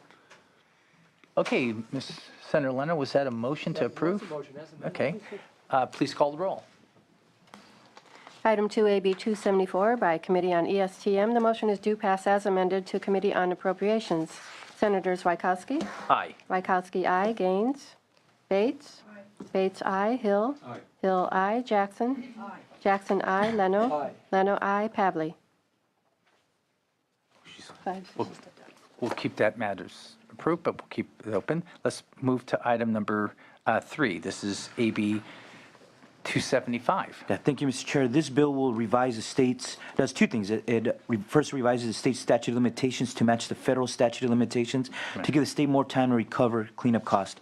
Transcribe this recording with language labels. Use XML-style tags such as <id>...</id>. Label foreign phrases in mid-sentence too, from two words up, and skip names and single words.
<en>Okay, Ms. Senator Leno, was that a motion to approve? Okay. Please call the roll. Item 2AB 274 by Committee on ESTM. The motion is due pass as amended to Committee on Appropriations. Senators Wykowski? Aye. Wykowski, aye. Gaines? Bates? Bates, aye. Hill? Hill, aye. Jackson? Jackson, aye. Leno? Leno, aye. Pavley? We'll keep that matters approved, but we'll keep it open. Let's move to item number 3. This is AB 275. Yeah, thank you, Mr. Chair. This bill will revise the state's, does two things. First revises the state statute of limitations to match the federal statute of limitations to give the state more time to recover cleanup cost.</en>